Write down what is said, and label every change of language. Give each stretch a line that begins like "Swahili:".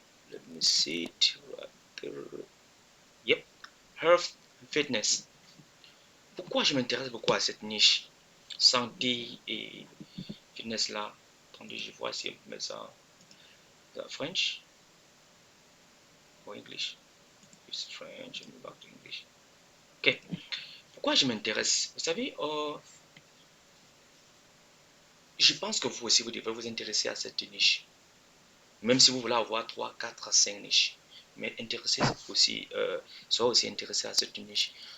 English: Let me see it. Yep. Health fitness.
French: Pourquoi je m'intéresse beaucoup à cette niche santé et fitness là? Attendez, je vois si on peut mettre ça en French ou English.
English: It's French, and back to English. Ok.
French: Pourquoi je m'intéresse? Vous savez, je pense que vous aussi, vous devez vous intéresser à cette niche. Même si vous voulez avoir 3, 4, 5 niches. Mais intéressez aussi, soyez aussi intéressé à cette niche.